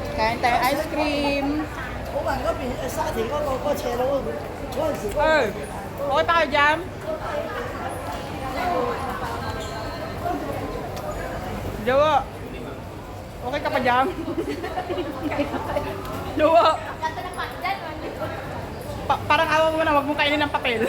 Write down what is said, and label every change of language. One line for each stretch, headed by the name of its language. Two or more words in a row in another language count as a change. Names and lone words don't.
Filipino: Kain tayo ice cream.
Cantonese: 我問嗰邊沙田嗰個斜路嗰陣時，
Filipino: Ay, okay pa kayo dyan? Jowa. Okay ka pa dyan? Jowa. Parang awa mo na, wag mong kainin ng papel.